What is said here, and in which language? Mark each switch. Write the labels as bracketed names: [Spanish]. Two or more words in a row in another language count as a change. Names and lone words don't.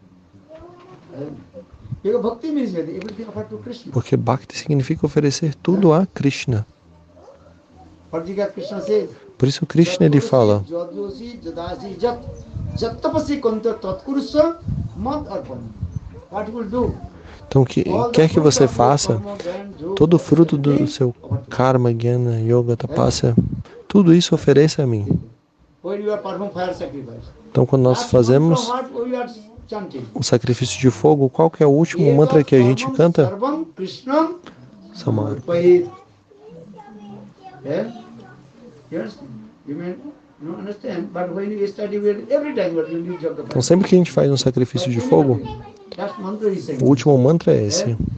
[Portuguese] Porque Bhakti significa oferecer tudo a Krishna. Por isso Krishna ele fala, então quer que você faça, todo o fruto do seu karma, jnana, yoga, tapasya, tudo isso ofereça a mim. Então quando nós fazemos o sacrifício de fogo, qual que é o último mantra que a gente canta? Samar. Então sempre que a gente faz um sacrifício de fogo, o último mantra é esse.